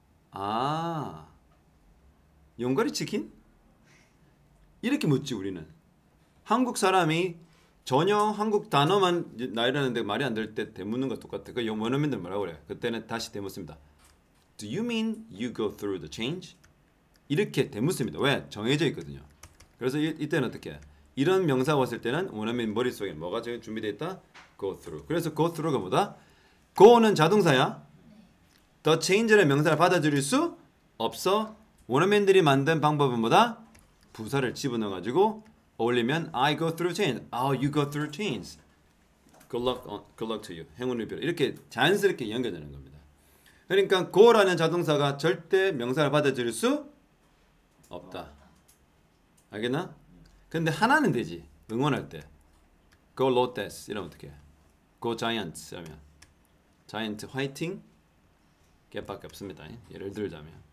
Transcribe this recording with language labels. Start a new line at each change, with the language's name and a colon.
Korean: 아, 용가리 치킨? 이렇게 묻지 우리는. 한국 사람이 전혀 한국 단어만 나열하는데 말이 안 될 때 대묻는 거 똑같아. 그 원어민들 뭐라고 그래? 그때는 다시 대묻습니다.
English: Do you mean you go through the change?
Korean: 이렇게 대묻습니다. 왜? 정해져 있거든요. 그래서 이때는 어떻게? 이런 명사가 왔을 때는 원어민 머릿속에 뭐가 준비되어 있다? Go through. 그래서 go through가 뭐다? go는 자동사야. the change라는 명사를 받아들일 수 없어. 원어민들이 만든 방법은 뭐다? 부사를 집어넣어가지고 올리면
English: I go through change. Oh, you go through change. Good luck to you.
Korean: 행운을 빌어. 이렇게 자연스럽게 연결되는 겁니다. 그러니까 go라는 자동사가 절대 명사를 받아들일 수 없다. 알겠나? 근데 하나는 되지. 응원할 때. Go Lotus 이러면 어떻게 해? Go Giants 이러면 자이언트 화이팅? 걔밖에 없습니다. 예를 들자면.